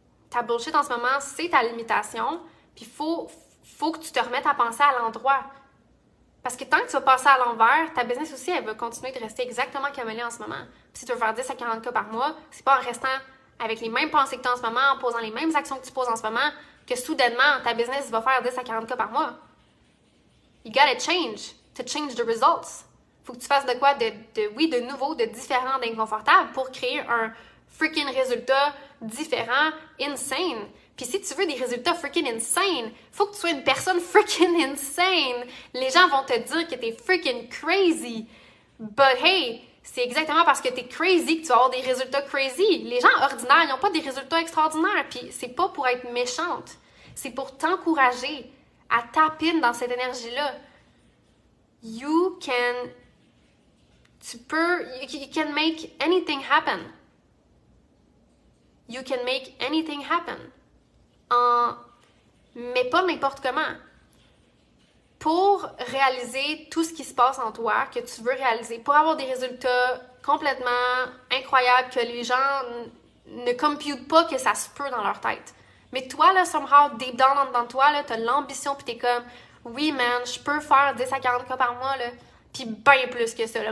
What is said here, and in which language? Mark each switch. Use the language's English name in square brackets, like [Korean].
[French] Ta bullshit en ce moment, c'est ta limitation, puis faut que tu te remettes à penser à l'endroit. Parce que tant que tu vas passer à l'envers, ta business aussi, elle va continuer de rester exactement comme elle est en ce moment. Puis si tu veux faire 10 à 40 cas par mois, c'est pas en restant avec les mêmes pensées que tu as en ce moment, en posant les mêmes actions que tu poses en ce moment, que soudainement, ta business va faire 10 à 40 cas par mois. [English] You gotta change to change the results. [French] Faut que tu fasses de quoi de nouveau, de différent, d'inconfortable pour créer un freaking résultat différent, insane. Puis si tu veux des résultats freaking insane, faut que tu sois une personne freaking insane. Les gens vont te dire que t'es freaking crazy. [English] But hey, [French] c'est exactement parce que t'es crazy que tu vas avoir des résultats crazy. Les gens ordinaires, ils n'ont pas des résultats extraordinaires. Puis c'est pas pour être méchante. C'est pour t'encourager à taper dans cette énergie-là. [English] You can make anything happen. You can make anything happen. [French] Mais pas n'importe comment. Pour réaliser tout ce qui se passe en toi, que tu veux réaliser, pour avoir des résultats complètement incroyables, que les gens ne computent pas que ça se peut dans leur tête. Mais toi, là, [English] somehow, deep down [French] dans toi, là, t'as l'ambition, puis t'es comme, oui, man, je peux faire 10 à 40 cas par mois, là, puis bien plus que ça, là.